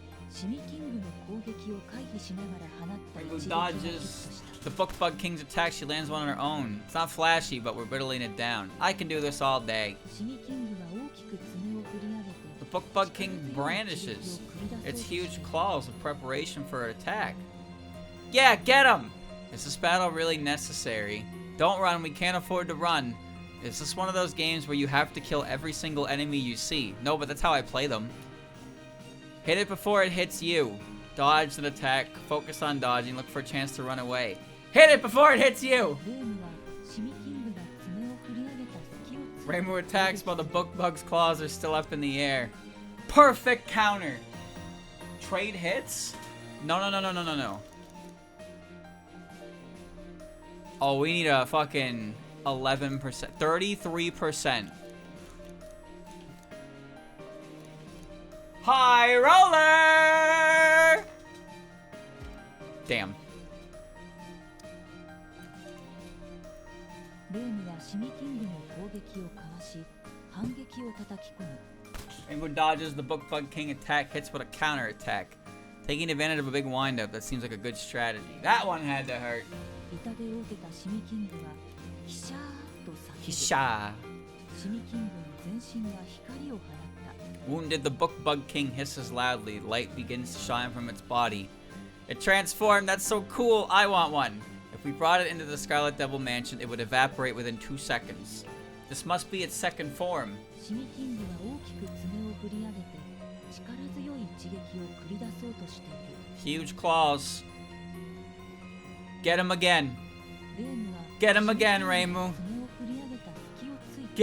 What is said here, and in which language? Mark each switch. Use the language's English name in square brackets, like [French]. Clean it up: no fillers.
[Japanese] シミキングの攻撃を回避しながら放った一 [English] Reimu [Japanese] 撃がヒット [English] dodges [Japanese] した。 [English] the Bookbug King's attack. She lands one on her own. It's not flashy, but we're whittling it down. I can do this all day. [Japanese] シミキングは大きく爪を振り上げて [English] The Bookbug King brandishes its huge claws in preparation for an attack. Yeah, get him! Is this battle really necessary? Don't run, we can't afford to run. Is this one of those games where you have to kill every single enemy you see? No, but that's how I play them. Hit it before it hits you. Dodge and attack, focus on dodging, look for a chance to run away. Hit it before it hits you! [Japanese] レームはシミキングが爪を振り上げた隙をついて [English] Reimu attacks while the Bookbug's claws are still up in the air. Perfect counter! Trade hits? No. Oh, we need a fucking 11%. 33%. High roller! Damn. [Japanese] レームはシミキングの攻撃をかわし反撃を叩き込む。 [English] Rainbow dodges the Bookbug King attack, hits with a counter attack. Taking advantage of a big windup, that seems like a good strategy. That one had to hurt. [Japanese] 痛手を受けたシミキングはヒシャーと叫ぶ。 Hisha. シミキングの全身が光を放った。 [English] Wounded, the Bookbug King hisses loudly. Light begins to shine from its body. It transformed. That's so cool. I want one. If we brought it into the Scarlet Devil Mansion, it would evaporate within 2 seconds. This must be its second form. [Japanese] シミキングは大きく爪を振り上げて力強い一撃を繰り出そうとしている。 [English] Huge claws. Get him again. [Japanese] レームは [English] Get him again, Reimu. [Japanese] 爪を振り上げた隙をついて